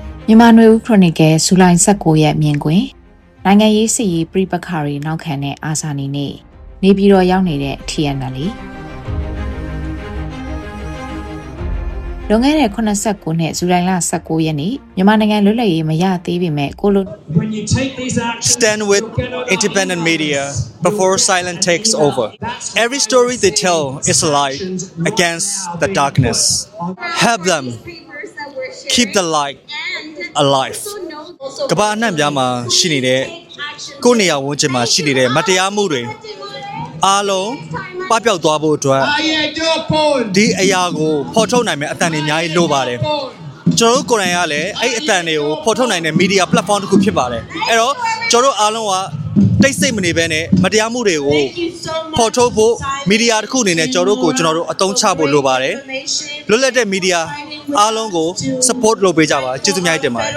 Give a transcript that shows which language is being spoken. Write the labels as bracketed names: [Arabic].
[Burmese] မြန်မာနွေဦးခရိုနီကယ်ဇူလိုင်19ရက်မြင်ကွင်းနိုင်ငံရေးစီပြည်ပခါရီနောက်ခံတဲ့အာဆာနီနေ့နေပြည်တော်ရောက်နေတဲ့အထီးအန္တန်လေးလွန်ခဲ့တဲ့89နှစ်ဇူလိုင်လ19ရက်နေ့မြန်မာနိုင်ငံလွတ်လပ်ရေးမရသေးပေမဲ့ကိုလို [English] Stand with independent media before silence takes over. Every story they tell is a light against the darkness. Help them keep the light. Alive [Burmese] ကဘာနှံ့များမှာရှိနေတဲ့ကိုနေရာဝန်းကျင်မှာရှိနေတဲ့မတရားမှုတွေအားလုံးပပျောက်သွားဖို့အတွက်ဒီအရာကိုဖော်ထုတ်နိုင်မယ့်အသံတွေအများကြီးလိုပါတယ် ကျွန်တော်ကိုယ်တိုင်ကလည်းအဲ့အသံတွေကိုဖော်ထုတ်နိုင်တဲ့မီဒီယာပလက်ဖောင်းတစ်ခုဖြစ်ပါတယ်အဲ့တော့ကျွန်တော်အားလုံးကတိတ်ဆိတ်မနေဘဲနဲ့မတရားမှုတွေကိုဖော်ထုတ်ဖို့မီဒီယာတစ်ခုအနေနဲ့ကျွန်တော်တို့အသုံးချဖို့လိုပါတယ်လွတ်လပ်တဲ့မီဒီယာအားလုံးကို support လုပ်ပေးကြပါကျေးဇူးများတင်ပါတယ